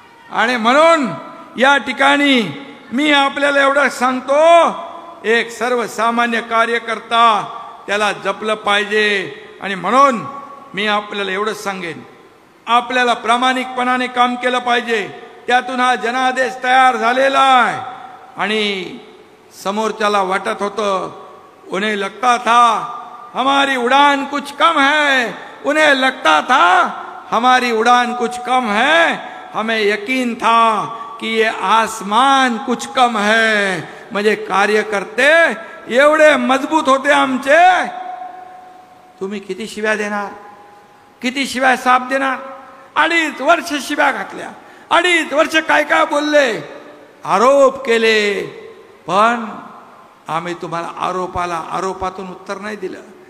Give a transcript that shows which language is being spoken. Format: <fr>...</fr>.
<mr>आणि म्हणून या ठिकाणी मी आपल्याला एवढं सांगतो, एक सर्वसामान्य कार्यकर्ता त्याला जपलं पाहिजे. आणि म्हणून मी आपल्याला एवढं सांगेन, आपल्याला प्रामाणिकपणाने काम केलं पाहिजे. त्यातून हा जनादेश तयार झालेला आहे. आणि समोरच्याला वाटत होतं,</mr> <hi>उन्हें लगता था हमारी उड़ान कुछ कम है, उन्हें लगता था हमारी उड़ान कुछ कम है, हमें यकीन था कि ये आसमान कुछ कम है.</hi> <mr>म्हणजे कार्यकर्ते एवढे मजबूत होते आमचे. तुम्ही किती शिव्या देणार, किती शिव्या साप देणार? 2.5 वर्ष शिव्या घातल्या, 2.5 वर्ष काय काय बोलले, आरोप केले, पण आम्ही तुम्हाला आरोपातून उत्तर नाही दिलं.</mr>